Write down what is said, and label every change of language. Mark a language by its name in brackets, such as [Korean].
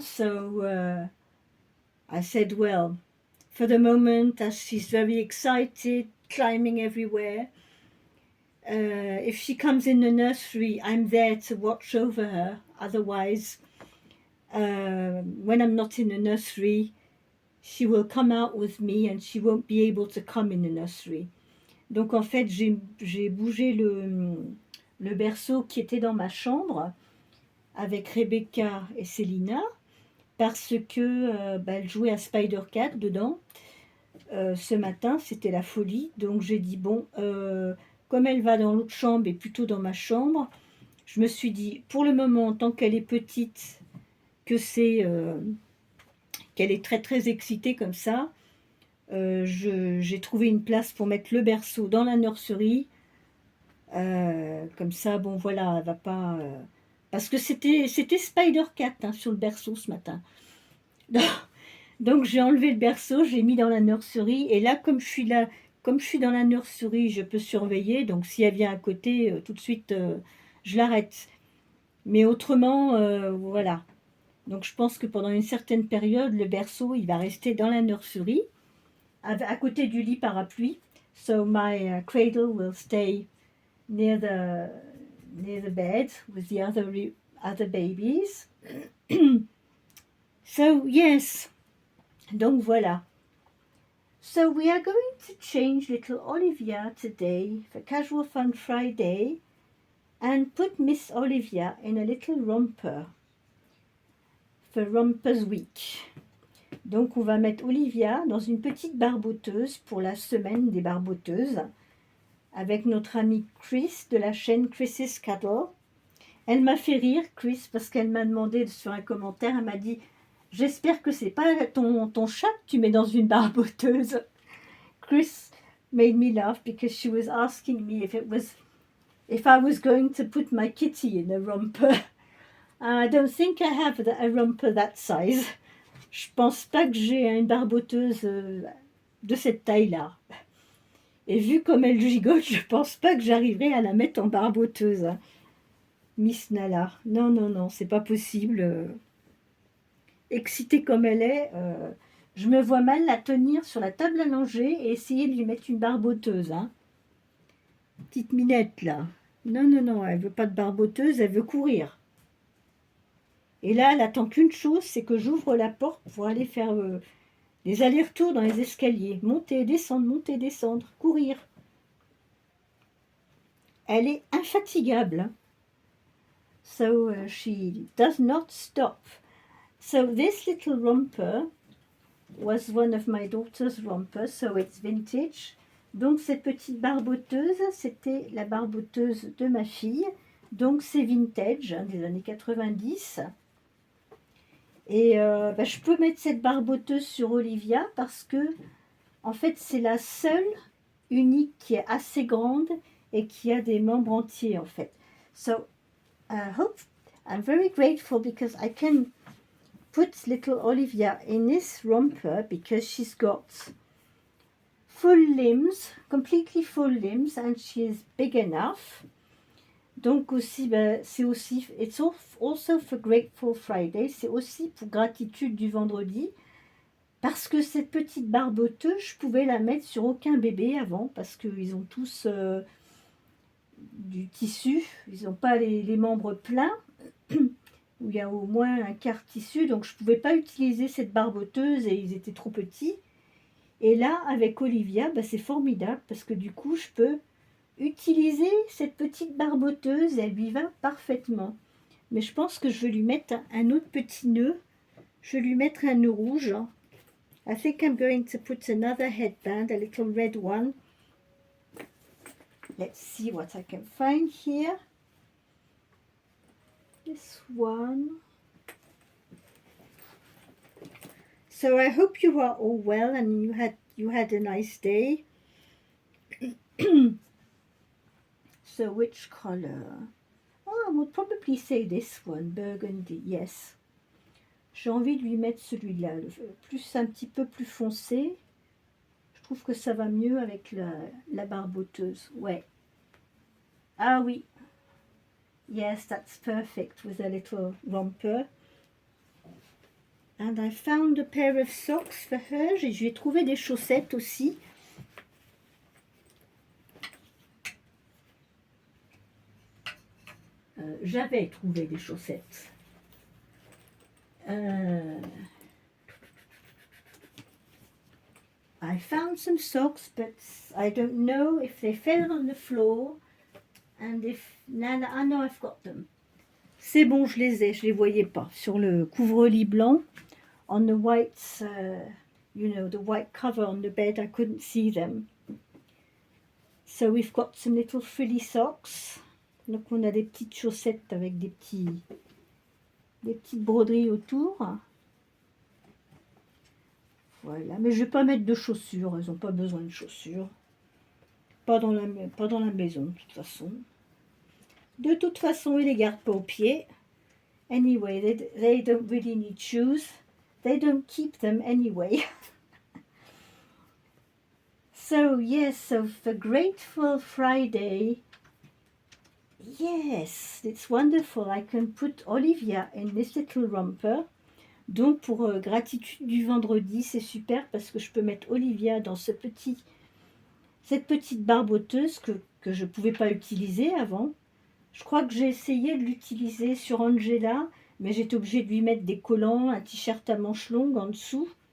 [English] So I said, well, for the moment, as she's very excited, climbing everywhere, if she comes in the nursery, I'm there to watch over her. Otherwise, when I'm not in the nursery, she will come out with me and she won't be able to come in the nursery. [French] Donc en fait, j'ai bougé le berceau qui était dans ma chambre avec Rebecca et Selina parce que elle jouait à Spider-Cat dedans. Ce matin, c'était la folie. Donc j'ai dit, bon, comme elle va dans l'autre chambre et plutôt dans ma chambre, je me suis dit, pour le moment, tant qu'elle est petite, que c'est qu'elle est très très excitée comme ça, j'ai trouvé une place pour mettre le berceau dans la nurserie. Comme ça, bon voilà, elle va pas... parce que c'était Spider-Cat hein, sur le berceau ce matin. Donc j'ai enlevé le berceau, j'ai mis dans la nurserie. Et là, comme je suis dans la nurserie, je peux surveiller. Donc si elle vient à côté, tout de suite, je l'arrête. Mais autrement, voilà. Donc je pense que pendant une certaine période, le berceau, il va rester dans la nurserie, à côté du lit parapluie. [English] So my cradle will stay near the bed with the other babies. So yes, [French] donc voilà. [English] So we are going to change little Olivia today for Casual Fun Friday and put Miss Olivia in a little romper for Rompers Week. [French] Donc on va mettre Olivia dans une petite barboteuse pour la semaine des barboteuses avec notre ami Chris de la chaîne Chris's Cuddle. Elle m'a fait rire, Chris, parce qu'elle m'a demandé sur un commentaire, elle m'a dit « J'espère que c'est pas ton chat que tu mets dans une barboteuse. » [English] Chris made me laugh because she was asking me if I was going to put my kitty in a romper. I don't think I have a romper that size. [French] Je pense pas que j'ai une barboteuse de cette taille-là. Et vu comme elle gigote, je pense pas que j'arriverai à la mettre en barboteuse. Miss Nala. Non, non, non, c'est pas possible. Excitée comme elle est, je me vois mal la tenir sur la table à langer et essayer de lui mettre une barboteuse. Hein. Petite minette, là. Non, non, non, elle veut pas de barboteuse, elle veut courir. Et là, elle attend qu'une chose, c'est que j'ouvre la porte pour aller faire des allers-retours dans les escaliers. Monter, descendre, courir. Elle est infatigable. Hein. [English] So she does not stop. So this little romper was one of my daughter's rompers, so it's vintage. [French] Donc cette petite barboteuse, c'était la barboteuse de ma fille. Donc c'est vintage, hein, des années 90. Et je peux mettre cette barboteuse sur Olivia parce que, en fait, c'est la seule unique qui est assez grande et qui a des membres entiers, en fait. [English] So, I'm very grateful because I can put little Olivia in this romper because she's got full limbs, completely full limbs, and she is big enough. [French] Donc aussi, c'est aussi, [English] it's also for Grateful Friday, [French] c'est aussi pour gratitude du vendredi, parce que cette petite barboteuse, je pouvais la mettre sur aucun bébé avant, parce qu'ils ont tous du tissu, ils n'ont pas les membres pleins, où il y a au moins un quart tissu, donc je ne pouvais pas utiliser cette barboteuse et ils étaient trop petits. Et là, avec Olivia, c'est formidable, parce que du coup, je peux utiliser cette petite barboteuse, elle lui va parfaitement. Mais je pense que je vais lui mettre un autre petit nœud. Je vais lui mettre un nœud rouge. [English] I think I'm going to put another headband, a little red one. Let's see what I can find here. This one. So I hope you are all well and you had a nice day. So which color? Oh, I would probably say this one, burgundy, yes. [French] J'ai envie de lui mettre celui-là, un petit peu plus foncé. Je trouve que ça va mieux avec la barboteuse, ouais. Ah oui. [English] Yes, that's perfect with a little romper. And I found a pair of socks for her. [French] Je lui ai trouvé des chaussettes aussi. J'avais trouvé des chaussettes. [English] I found some socks, but I don't know if they fell on the floor. And if Nana, I know I've got them. [French] C'est bon, je les ai, je les voyais pas. Sur le couvre-lit blanc, [English] on the white, the white cover on the bed, I couldn't see them. So we've got some little frilly socks. [French] Donc on a des petites chaussettes avec des petites broderies autour. Voilà, mais je ne vais pas mettre de chaussures, elles n'ont pas besoin de chaussures. Pas dans la maison, de toute façon. De toute façon, ils les gardent pas aux pieds. [English] Anyway, they don't really need shoes. They don't keep them anyway. So, yes, so the Grateful Friday. Yes, it's wonderful. I can put Olivia in this little romper. [French] Donc, pour gratitude du vendredi, c'est super parce que je peux mettre Olivia dans cette petite barboteuse que je ne pouvais pas utiliser avant. Je crois que j'ai essayé de l'utiliser sur Angela, mais j'étais obligée de lui mettre des collants, un t-shirt à manches longues en dessous.